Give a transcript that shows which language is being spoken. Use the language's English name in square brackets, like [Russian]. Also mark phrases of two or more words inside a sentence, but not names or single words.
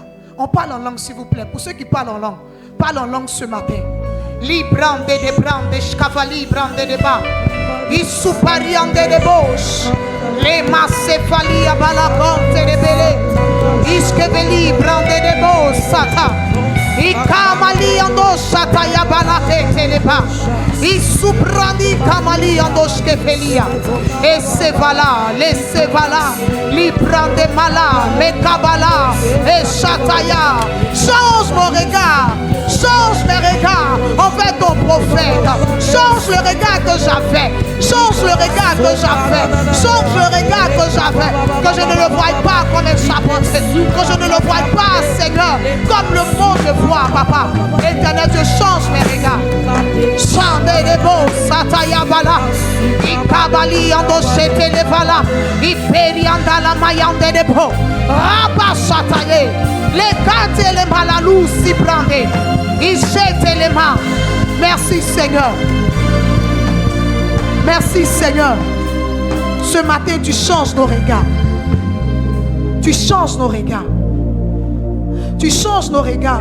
[French] On parle en langue, s'il vous plaît. Pour ceux qui parlent en langue, parle en langue ce matin. Librande de brande, scavali brande de bas. Isupariande de bouche. Les macéphalies à balabante de belé. Iskeveli brande de bouche, sata. Ikamali ando sata ya balate teleba. Isuprandi kamali ando skefelia. Et se vala, laissez vala. Librande mala, mekabala. Et sataya. Change mon regard. Change mes regards envers ton prophète. Change le regard que j'avais. Change le regard que j'avais. Change le regard que j'avais. Que je ne le voie pas comme un charpentier. Que je ne le voie pas, Seigneur, comme le monde le voit, papa. Éternel Dieu, change mes regards. Chande de beau, sataya bala. Ikabali ando chete le bala. Iperi anda la mayande de beau. Rabba sataye. Les kate les malalou si brandé. Il jette les mains. Merci Seigneur. Merci Seigneur. Ce matin tu changes nos regards. Tu changes nos regards. Tu changes nos regards.